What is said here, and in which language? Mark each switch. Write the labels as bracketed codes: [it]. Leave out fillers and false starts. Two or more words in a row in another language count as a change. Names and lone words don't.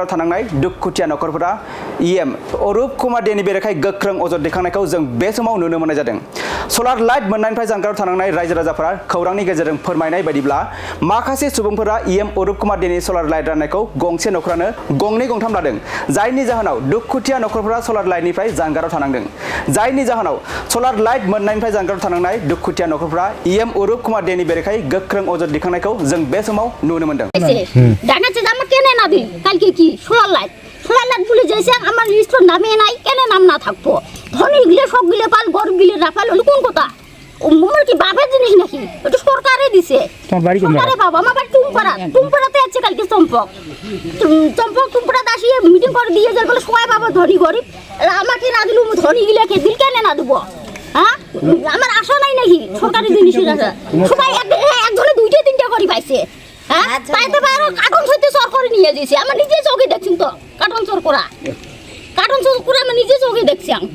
[brx] थानांनाय दुखुथिया नखरफोरा इएम अरुप कुमार देनि बेरेखायै गोख्रों अजद दैखांनायखौ जों बे समाव नुनो मोननाय जादों [en] solar light [brx] मोननायनिफ्राय जानगाराव थानांनाय रायजो राजाफोरा खौरांनि गेजेरजों फोरमायनाय बायदिब्ला माखासे सुबुंफोरा इएम अरुप कुमार देनि [en] solar light [brx] राननायखौ गंसे नखरानो गंनै गंथाम लादों जायनि जाहोनाव दुखुथिया नखरफोरा सलार लाइटनिफ्राय जानगाराव थानांदों जायनि जाहोनाव [en] solar light [brx] मोननायनिफ्राय जानगाराव थानांनाय दुखुथिया नखरफोरा इएम अरुप कुमार देनि बेरेखायै गोख्रों अजद दिखांनायखौ जों बे समाव नुनो मोनदों [bn] ডানাতে জামা কেনে না দিল কালকে কি [en] solar light [bn] বলে যাইছে আমার লিস্টর নামে নাই কেন নাম না থাকবো ধনী গিলে সব গিলে পাল গরিব গিলে রাফাল হলো কোন কথা ও মোর কি বাপের জিনিস নাকি এটা সরকারে দিছে তোমার বাড়ি কোন আরে বাবা আমার বাড়ি টুমপাড়াতে আছে কালকে টুমপাড়া দাসিয়ে মিটিং করে দিয়ে যায় বলে সবাই বাবা ধনী গরিব আমাকে না দিলু ধনী গিলে কে দিল কেন না দেব হ্যাঁ আমার আশা নাই নাকি সরকারি জিনিসের আছে সবাই একজনে দুইটা তিনটা করে পাইছে হ্যাঁ পাইতে পারো কার্টন সইতে সর করে নিয়ে যাইছে আমরা নিজে চোখে দেখছি তো কার্টন সর করা আমরা নিজে চোখে দেখছি